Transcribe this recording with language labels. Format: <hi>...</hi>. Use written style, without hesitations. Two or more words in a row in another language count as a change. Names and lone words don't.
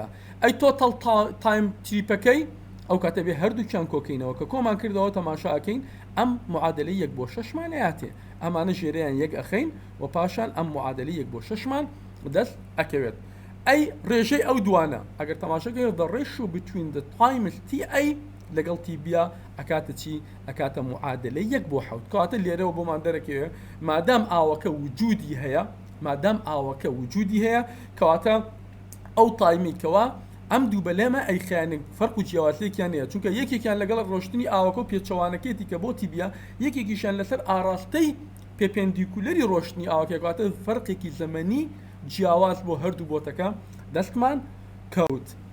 <ckb>ئەی</ckb> <en>total time</en> <ckb>تریپەکەی ئەو کاتە بێ هەردووکیان کۆکەینەوە کە کۆمان کردەوە تەماشاکەین ئەم معادلەی یەک بۆ شەشمان هەیەتێ، ئەمانە ژێرەیان یەک ئەخەین و پاشان ئەم معادلەی یەک بۆ شەشمان دەست ئەکەوێت. ئەی ڕێژەی ئەو دوانە ئەگەر تەماشاکەین</ckb> <en>the ratio between the times ti</en> <ckb>لەگەڵ تی بیا ئەکاتە چی؟ ئەکاتە معادلەی یەک بۆ حەوت. کاتە لێرەوە بۆمان دەرەکەوێت مادام ئاوەکە وجودی هەیە، مادام ئاوەکە وجودی هەیە کەواتە ئەو تایمی کەوا ئەم دوو بەلێمە ئەی خیانێک فەرق و جیاوازیەکیان هەیە چونکە یەکێکیان لەگەڵ ڕۆشتنی ئاوەکە و پێچەوانەکەیەتی کە بۆتی بیا یەکێکیشان لەسەر ئاراستەی پێپێندیکولەری ڕۆشتنی ئاوەکە کەواتە فەرقێکی زەمەنی جیاواز بۆ هەردوو بۆتەکە دەستمان کەوت.</ckb>